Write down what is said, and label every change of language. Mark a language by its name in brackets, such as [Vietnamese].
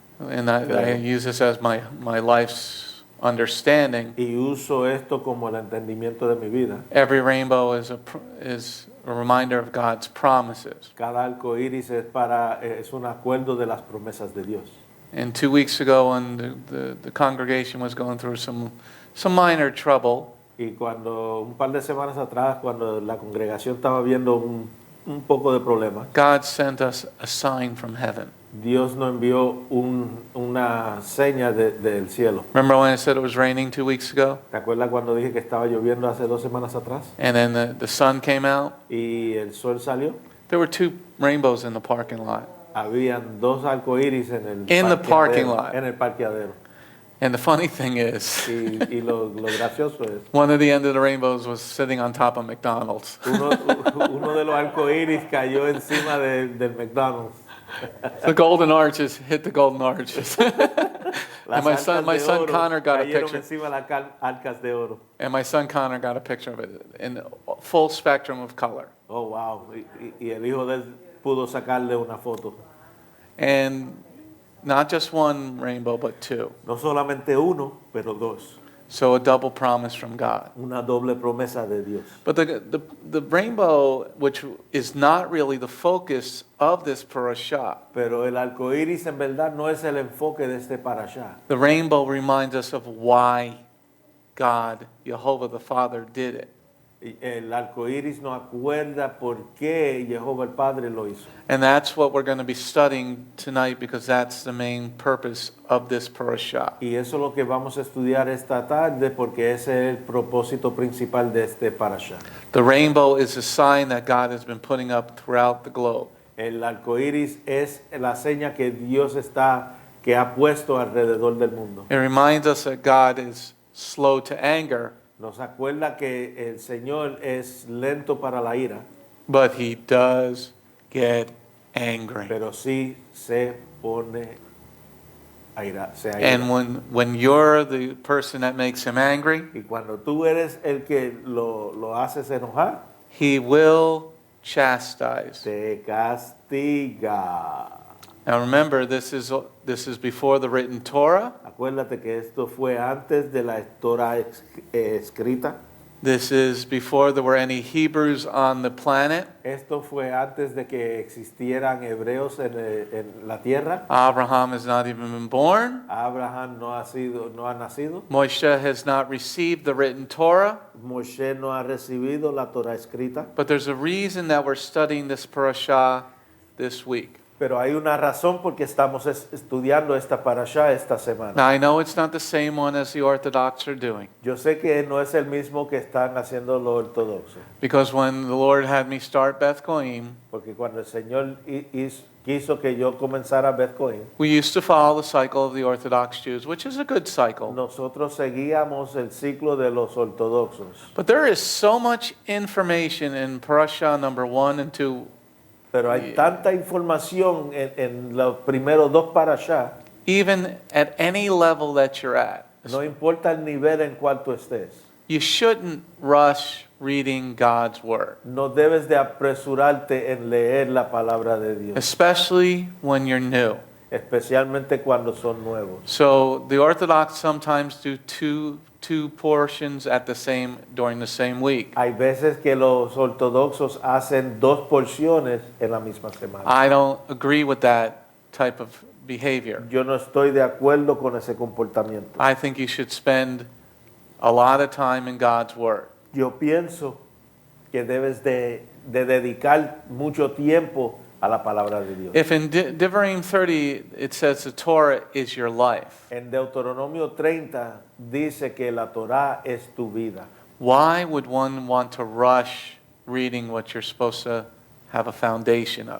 [English] and I use this as my life's understanding. [Spanish] y uso esto como el entendimiento de mi vida. [English] Every rainbow is a reminder of God's promises. [Spanish] Cada arco iris es un acuerdo de las promesas de Dios. [English] And 2 weeks ago, when the congregation was going through some minor trouble, [Spanish] Y cuando un par de semanas atrás, cuando la congregación estaba viendo un poco de problema, [English] God sent us a sign from heaven. [Spanish] Dios nos envió una seña del cielo. [English] Remember when I said it was raining 2 weeks ago? [Spanish] ¿Te acuerdas cuando dije que estaba lloviendo hace 2 semanas atrás? [English] And then the sun came out? [Spanish] Y el sol salió. [English] There were 2 rainbows in the parking lot. [Spanish] Habían 2 arcoíris en el [English] In the parking [Spanish] parqueadero, [English] lot. [Spanish] En el parqueadero. [English] And the funny thing is, [Spanish] Y lo gracioso es, [English] one of the end of the rainbows was sitting on top of McDonald's. [Spanish] uno de los arcoíris cayó encima del McDonald's. [English] The golden arches hit the golden arches. And my son Connor got a [Spanish] cayeron [English] picture. [Spanish] encima de las arcas de oro. [English] And my son Connor got a picture of it in full spectrum of color. Oh, wow. [Spanish] Y el hijo de él pudo sacarle una foto. [English] And not just one rainbow, but 2. [Spanish] No solamente uno, pero 2. [English] So a double promise from God. [Spanish] Una doble promesa de Dios. [English] But the rainbow, which is not really the focus of this parasha, [Spanish] Pero el arco iris en verdad no es el enfoque de este parashá. [English] the rainbow reminds us of why God, Yehovah the Father, did it. [Spanish] El arco iris nos acuerda por qué Jehová el Padre lo hizo. [English] And that's what we're going to be studying tonight, because that's the main purpose of this parasha. [Spanish] Y eso es lo que vamos a estudiar esta tarde porque ese es el propósito principal de este parashá. [English] The rainbow is a sign that God has been putting up throughout the globe. [Spanish] El arco iris es la seña que Dios que ha puesto alrededor del mundo. [English] It reminds us that God is slow to anger, [Spanish] Nos acuerda que el Señor es lento para la ira, [English] but he does get angry. [Spanish] pero sí se aira. [English] And when you're the person that makes him angry, [Spanish] Y cuando tú eres el que lo haces enojar, [English] he will chastise. [Spanish] te castiga. [English] Now remember, this is before the written Torah. [Spanish] Acuérdate que esto fue antes de la Torah escrita. [English] This is before there were any Hebrews on the planet. [Spanish] Esto fue antes de que existieran hebreos en la tierra. [English] Abraham has not even been born. [Spanish] Abraham no ha nacido. [English] Moshe has not received the written Torah. [Spanish] Moshe no ha recibido la Torah escrita. [English] But there's a reason that we're studying this parasha this week. [Spanish] Pero hay una razón por qué estamos estudiando esta parashá esta semana. [English] Now I know it's not the same one as the Orthodox are doing, [Spanish] Yo sé que no es el mismo que están haciendo los ortodoxos. [English] because when the Lord had me start Beth Goim, [Spanish] Porque cuando el Señor quiso que yo comenzara Beth Cohen, [English] we used to follow the cycle of the Orthodox Jews, which is a good cycle. [Spanish] nosotros seguíamos el ciclo de los ortodoxos. [English] But there is so much information in parasha number 1 and 2. [Spanish] Pero hay tanta información en los primeros 2 parashá, [English] Even at any level that you're at, [Spanish] no importa el nivel en cual tú estés. [English] you shouldn't rush reading God's Word, [Spanish] No debes de apresurarte en leer la palabra de Dios, [English] especially when you're new. [Spanish] especialmente cuando son nuevos. [English] So the Orthodox sometimes do two portions during the same week. [Spanish] Hay veces que los ortodoxos hacen 2 porciones en la misma semana. [English] I don't agree with that type of behavior. [Spanish] Yo no estoy de acuerdo con ese comportamiento. [English] I think you should spend a lot of time in God's Word. [Spanish] Yo pienso que debes de dedicar mucho tiempo a la palabra de Dios. [English] If in Devarim 30 it says the Torah is your life, [Spanish] En Deuteronomio 30 dice que la Torá es tu vida. [English] why would one want to rush reading what you're supposed to have a foundation of?